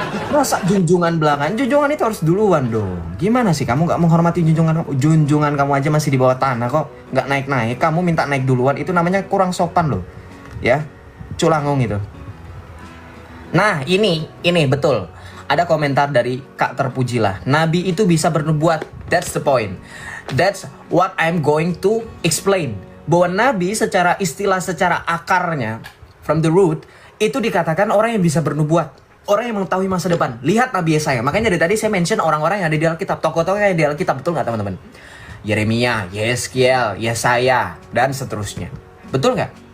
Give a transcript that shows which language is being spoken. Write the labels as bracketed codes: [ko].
[id] Masa junjungan belakangan? Junjungan itu harus duluan dong. Gimana sih kamu gak menghormati junjungan kamu? Junjungan kamu aja masih di bawah tanah kok, gak naik-naik. Kamu minta naik duluan, itu namanya kurang sopan loh. Ya, culangung itu. Nah ini betul. Ada komentar dari Kak Terpujilah. Nabi itu bisa bernubuat. [en] That's the point. That's what I'm going to explain. [id] Bahwa Nabi secara istilah, secara akarnya, [en] from the root, [id] itu dikatakan orang yang bisa bernubuat. Orang yang mengetahui masa depan. Lihat Nabi Yesaya. Makanya dari tadi saya mention orang-orang yang ada di Alkitab. Tokoh-tokoh yang ada di Alkitab. Betul nggak teman-teman? Yeremia, Yeskiel, Yesaya, dan seterusnya. Betul nggak?